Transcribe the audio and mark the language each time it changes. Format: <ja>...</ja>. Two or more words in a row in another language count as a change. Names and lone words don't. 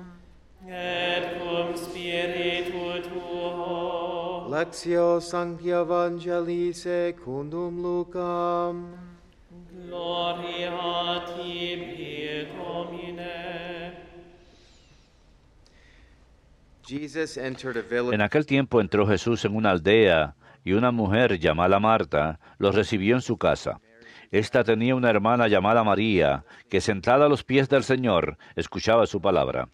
<la>Et cum spiritu tuo. Lectio Sancti Evangelii secundum Lucam. Gloria a tibi, Domine.</la> <es>En aquel tiempo entró Jesús en una aldea, y una mujer llamada Marta lo recibió en su casa. Esta tenía una hermana llamada María, que sentada a los pies del Señor, escuchaba su palabra.</es>